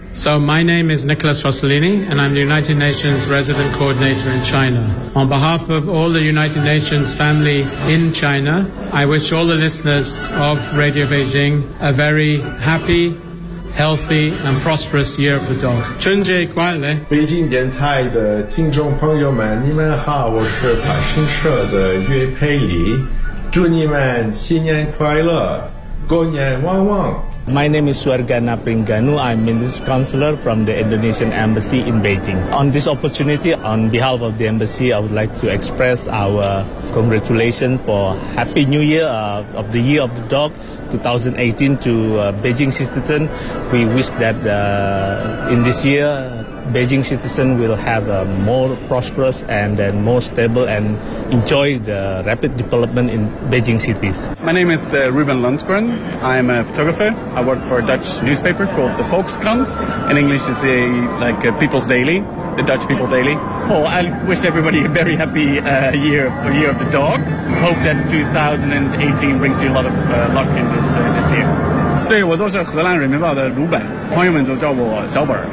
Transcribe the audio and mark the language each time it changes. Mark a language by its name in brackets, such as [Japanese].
[English] So my name is Nicholas Rossellini, and I'm the United Nations Resident Coordinator in China. On behalf of all the United Nations family in China, I wish all the listeners of Radio Beijing a very happy, healthy, and prosperous Year of the Dog. [Chinese] 春节快乐！北京电台的听众朋友们，你们好，我是法新社的岳佩里，祝你们新年快乐，狗年旺旺。 [English] My name is Suargana Pringanu. I'm Minister Counselor from the Indonesian Embassy in Beijing. On this opportunity, on behalf of the Embassy, I would like to express our congratulations for Happy New Year of the Year of the Dog 2018 to Beijing citizen. We wish that in this year, Beijing citizen will have a more prosperous and then more stable and enjoy the rapid development in Beijing cities. My name is Ruben Lundgren. I'm a photographer. I work for a Dutch newspaper called the Volkskrant. In English, it's a, like a People's Daily, the Dutch People Daily. Oh, I wish everybody a very happy year of the dog. Hope that 2018 brings you a lot of luck in this year. [Chinese] 对，我就是荷兰人民报的卢本，朋友们就叫我小本。